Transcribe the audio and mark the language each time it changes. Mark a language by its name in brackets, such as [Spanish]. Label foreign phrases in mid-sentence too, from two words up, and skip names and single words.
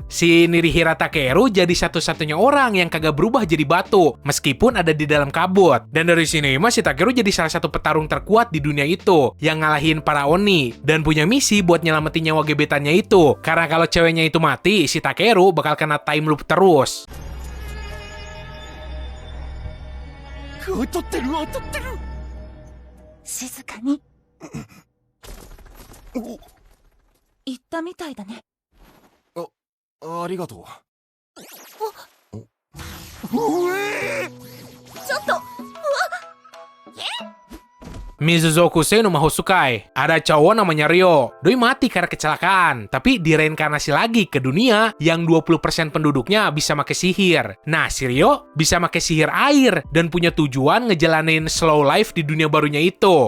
[Indonesian] Si Nirihira Takeru jadi satu-satunya orang yang kagak berubah jadi batu meskipun ada di dalam kabut. Dan dari sini si Takeru jadi salah satu petarung terkuat di dunia itu yang ngalahin para Oni dan punya misi buat nyelamatin nyawa gebetannya itu. Karena kalau ceweknya itu mati, si Takeru bakal kena [English] time loop [Indonesian] terus. [Japanese] 静かに言ったみたいだね。ありがとう。ちょっと [Indonesian] Mizuzoku no Mahosukai. Ada cowok namanya Ryo. Doi mati karena kecelakaan, tapi direinkarnasi lagi ke dunia yang 20% penduduknya bisa make sihir. Nah, si Ryo bisa make sihir air dan punya tujuan ngejalanin [English] slow life [Indonesian] di dunia barunya itu.